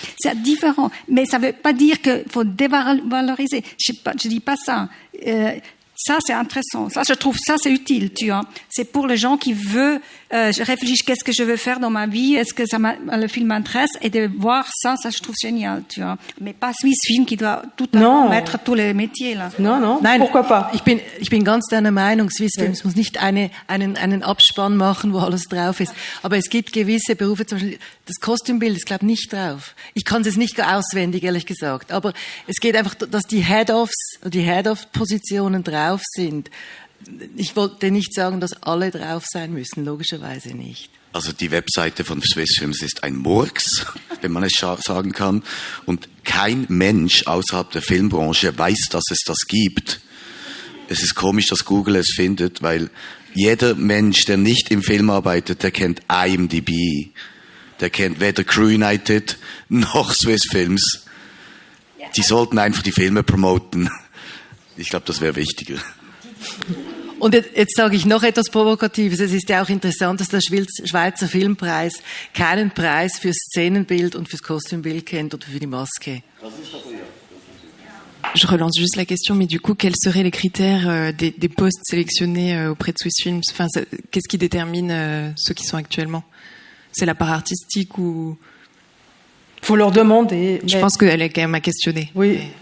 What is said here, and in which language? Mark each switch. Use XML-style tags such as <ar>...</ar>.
<fr>C'est différent. Mais ça veut pas dire qu'il faut dévaloriser. Je dis pas ça. Ça, c'est intéressant. Ça, je trouve, ça, c'est utile, tu vois. C'est pour les gens qui veulent, je réfléchis, qu'est-ce que je veux faire dans ma vie, est-ce que le film m'intéresse, et de voir ça, je trouve génial, tu vois. Mais pas Swiss Film qui doit tout mettre tous les métiers, là. Non,</fr> <de>Nein,</de> <fr>pourquoi pas?</fr> <de>Ich bin ganz deiner Meinung, Swiss Films muss nicht einen Abspann machen, wo alles drauf ist. Aber es gibt gewisse Berufe, zum Beispiel das Kostümbild ist, glaube ich, nicht drauf. Ich kann es jetzt nicht auswendig, ehrlich gesagt. Aber es geht einfach, dass die Head-Off-Positionen drauf sind. Ich wollte nicht sagen, dass alle drauf sein müssen, logischerweise nicht. Also die Webseite von Swiss Films ist ein Murks, wenn man es sagen kann. Und kein Mensch außerhalb der Filmbranche weiß, dass es das gibt. Es ist komisch, dass Google es findet, weil jeder Mensch, der nicht im Film arbeitet, der kennt IMDb. Der kennt weder Crew United noch Swiss Films. Die sollten einfach die Filme promoten. Ich glaube, das wäre wichtiger. Und jetzt sage ich noch etwas Provokatives. Es ist ja auch interessant, dass der Schweizer Filmpreis keinen Preis fürs Szenenbild und fürs Kostümbild kennt oder für die Maske.</de> <fr>Je relance juste la question, mais du coup, quels seraient les critères des postes sélectionnés auprès de Swiss Films? Enfin, qu'est-ce qui détermine ceux qui sont actuellement? C'est la part artistique ou... Faut leur demander. Je pense qu'elle est quand même à questionner. Oui.</fr>